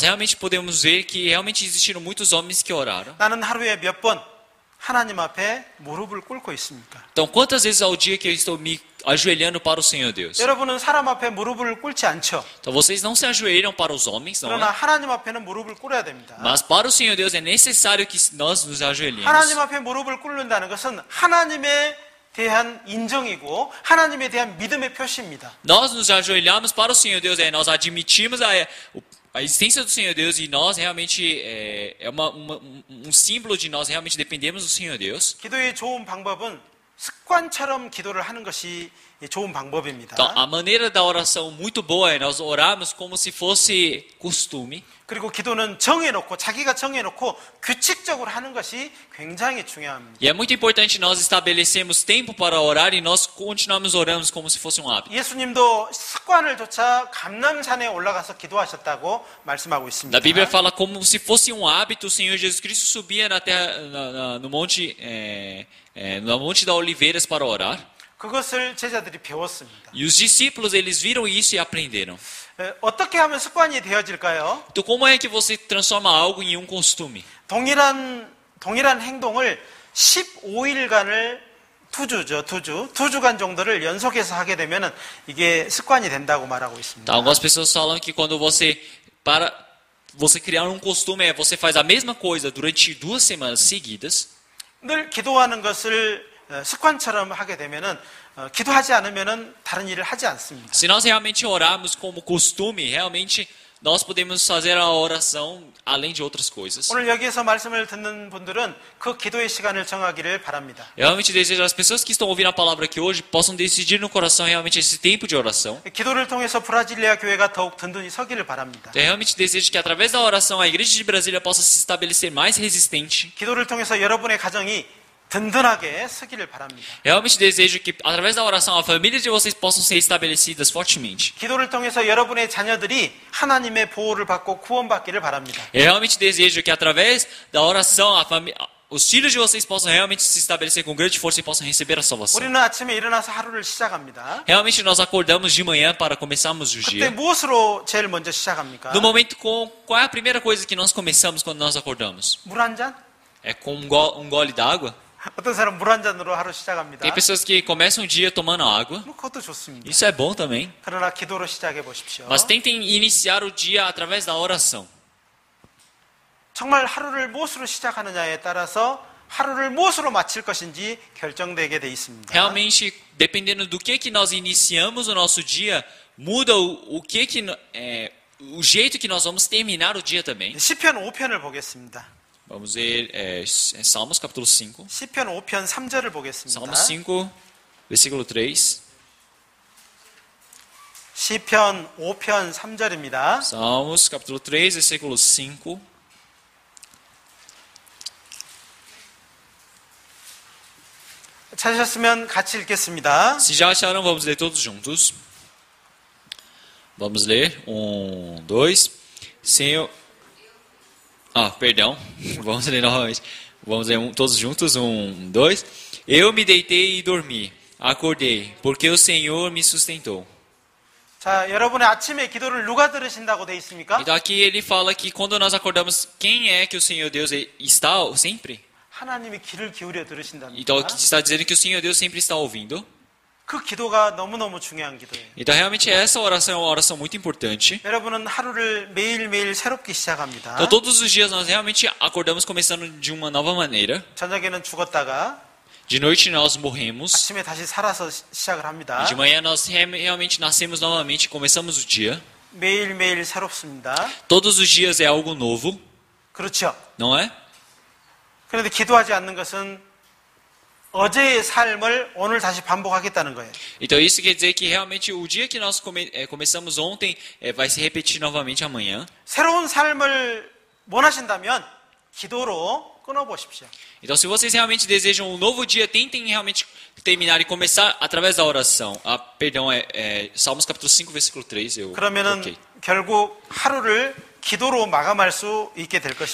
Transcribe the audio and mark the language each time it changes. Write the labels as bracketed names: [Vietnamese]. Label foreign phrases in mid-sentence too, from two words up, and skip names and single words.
[Portuguese] Nós realmente podemos ver que realmente existiram muitos homens que oraram. [Korean] 나는 하루에 몇 번 하나님 앞에 무릎을 꿇고 있습니까? [Portuguese] Então, quantas vezes ao dia que eu estou me ajoelhando para o Senhor Deus? [Korean] 여러분은 사람 앞에 무릎을 꿇지 않죠. [Portuguese] Então, vocês não se ajoelham para os homens, não [Korean] 그러나 [Portuguese] é? [Korean] 하나님 앞에는 무릎을 꿇어야 됩니다. [Portuguese] Mas para o Senhor Deus é necessário que nós nos ajoelhemos. [Korean] 하나님 앞에 무릎을 꿇는다는 것은 하나님에 대한 인정이고 하나님에 대한 믿음의 표시입니다. [Portuguese] Nós nos ajoelhamos para o Senhor Deus, nós admitimos a existência do Senhor Deus e nós realmente um símbolo de nós realmente dependemos do Senhor Deus. [Korean] 기도의 좋은 방법은 습관처럼 기도를 하는 것이 좋은 방법입니다. [Portuguese] Então, a maneira da oração muito boa é nós orarmos como se fosse costume. [Korean] 그리고 기도는 정해놓고 자기가 정해놓고 규칙적으로 하는 것이 굉장히 중요합니다. [Portuguese] E é muito importante nós estabelecermos tempo para orar e nós continuamos orando como se fosse um hábito. [Korean] 예수님도 습관을 쫓아 감람산에 올라가서 기도하셨다고 말씀하고 있습니다. [Portuguese] A Bíblia fala como se fosse um hábito, o Senhor Jesus Cristo subia na terra, no monte da Oliveiras para orar. [Korean] 그것을 제자들이 배웠습니다. [Portuguese] E os discípulos eles viram isso e aprenderam. [Korean] 어떻게 하면 습관이 되어질까요? [Portuguese] Então como é que você transforma algo em um costume? [Korean] 동일한 행동을 15일간을 2주간 정도를 연속해서 하게 되면은 이게 습관이 된다고 말하고 있습니다. [Portuguese] Tá, algumas pessoas falam que quando você criar um costume, você faz a mesma coisa durante 2 semanas seguidas. [Korean] 늘 기도하는 것을 습관처럼 하게 되면은 기도하지 않으면은 다른 일을 하지 않습니다. [Portuguese] Se nós realmente orarmos como costume, realmente nós podemos fazer a oração além de outras coisas. [Korean] 오늘 여기에서 말씀을 듣는 분들은 그 기도의 시간을 정하기를 바랍니다. [Portuguese] Eu realmente desejo as pessoas que estão ouvindo a palavra aqui hoje possam decidir no coração realmente esse tempo de oração. [Korean] 기도를 통해서 브라질리아 교회가 더욱 든든히 서기를 바랍니다. [Portuguese] Eu realmente desejo que através da oração a igreja de Brasília possa se estabelecer mais resistente. [Korean] 기도를 통해서 여러분의 가정이 든든하게 서기를 바랍니다. [Portuguese] Realmente desejo que através da oração a família de vocês possam ser estabelecidas fortemente. [Korean] 기도를 통해서 여러분의 자녀들이 하나님의 보호를 받고 구원받기를 바랍니다. [Portuguese] Eu realmente desejo que através da oração os filhos de vocês possam realmente se estabelecer com grande força e possam receber a salvação. [Korean] 우리는 아침에 일어나서 하루를 시작합니다. [Portuguese] Realmente nós acordamos de manhã para começarmos o [Korean] 그때 [Portuguese] dia. [Korean] 무엇으로 제일 먼저 시작합니까? [Portuguese] No momento qual é a primeira coisa que nós começamos quando nós acordamos? [Korean] 물 한 잔? [Portuguese] É com um gole d'água? [Korean] 어떤 사람 물 한 잔으로 하루 시작합니다. [Portuguese] Tem pessoas que começam o dia tomando água. [Korean] 뭐 그것도 좋습니다. [Portuguese] Isso é bom também. [Korean] 그러나 기도로 시작해 보십시오. [Portuguese] Mas tentem iniciar o dia através da oração. [Korean] 정말 하루를 무엇으로 시작하느냐에 따라서 하루를 무엇으로 마칠 것인지 결정되게 돼 있습니다. [Portuguese] Realmente, dependendo do que nós iniciamos o nosso dia, muda o jeito que nós vamos terminar o dia também. [Korean] 시편 5편을 보겠습니다. [Portuguese] Vamos ver Salmos capítulo 5. [Korean] 시편 5편 3절을 보겠습니다. [Portuguese] Salmos 5, versículo 3. [Korean] 시편 5편 3절입니다. [Portuguese] Salmos capítulo 3, versículo 5. [Korean] 찾으셨으면 같이 읽겠습니다. [Portuguese] Se já acharam, vamos ler todos juntos. Vamos ler. 1, 2. Senhor. Perdão. Vamos ler novamente. Vamos ler todos juntos. 1, 2. Eu me deitei e dormi. Acordei, porque o Senhor me sustentou. [Korean] 자, 여러분의 아침에 기도를 누가 들으신다고 돼 있습니까? [Portuguese] Então aqui ele fala que quando nós acordamos, quem é que o Senhor Deus está sempre? [Korean] 하나님이 귀를 기울여 들으신답니다. [Portuguese] Então aqui está dizendo que o Senhor Deus sempre está ouvindo. [Korean] 그 기도가 너무너무 중요한 기도예요. [Portuguese] Então realmente essa oração é uma oração muito importante. [Korean] 여러분은 하루를 매일매일 새롭게 시작합니다. [Portuguese] Então todos os dias nós realmente acordamos começando de uma nova maneira. [Korean] 저녁에는 죽었다가 [Portuguese] De noite nós morremos. [Korean] 아침에 다시 살아서 시작을 합니다. [Portuguese] E de manhã nós realmente nascemos novamente, começamos o dia. [Korean] 매일매일 새롭습니다. [Portuguese] Todos os dias é algo novo, [Korean] 그렇죠. [Portuguese] não é? [Korean] 그런데 기도하지 않는 것은 어제의 삶을 오늘 다시 반복하겠다는 거예요. [Portuguese] Então isso quer dizer que realmente o dia que nós começamos ontem vai se repetir novamente amanhã. [Korean] 새로운 삶을 원하신다면 기도로 끊어보십시오. [Portuguese] Então se vocês realmente desejam um novo dia, tentem realmente terminar e começar através da oração. Perdão, Salmos capítulo 5, versículo 3. [Korean] 그러면은 결국 하루를 기도로 마감할 수 있게 될 것입니다.